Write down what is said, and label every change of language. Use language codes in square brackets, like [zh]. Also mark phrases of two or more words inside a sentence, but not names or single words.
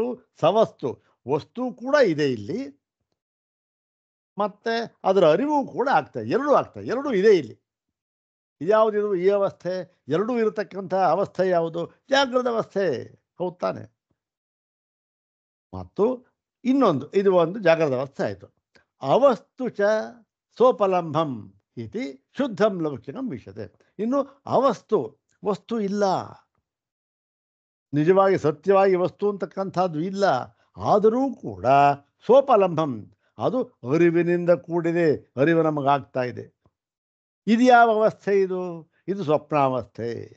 [kn] ಸವಸ್ತು, ವಸ್ತು ಕೂಡ ಇದೆ ಇಲ್ಲಿ, ಮತ್ತು ಅದರ ಅರಿವು ಕೂಡ ಆಗ್ತದೆ. ಎರಡೂ ಇದೆ ಇಲ್ಲಿ. ಇದ್ಯಾವುದಿದು? ಈ ಅವಸ್ಥೆ, ಎರಡೂ ಇರತಕ್ಕಂಥ ಅವಸ್ಥೆ ಯಾವುದು? ಜಾಗೃತ ಅವಸ್ಥೆ, ಹೌದು ತಾನೆ? ಮತ್ತು ಇನ್ನೊಂದು, ಇದು ಒಂದು ಜಾಗೃತ ಅವಸ್ಥೆ ಆಯಿತು. [sa] ಅವಸ್ತು ಚ ಸೋಪಲಂಭಂ ಇತಿ ಶುದ್ಧಂ ಲೌಕಿಕಂ ವಿಷಯತೆ. [kn] ಇನ್ನು ಅವಸ್ತು, ವಸ್ತು ಇಲ್ಲ, ನಿಜವಾಗಿ ಸತ್ಯವಾಗಿ ವಸ್ತು ಅಂತಕ್ಕಂಥದ್ದು ಇಲ್ಲ. ಆದರೂ ಕೂಡ ಸೋಪಲಂಭಂ, ಅದು ಅರಿವಿನಿಂದ ಕೂಡಿದೆ, ಅರಿವು ನಮಗಾಗ್ತಾ ಇದೆ. ಇದು ಯಾವ ಅವಸ್ಥೆ? ಇದು ಸ್ವಪ್ನಾವಸ್ಥೆ.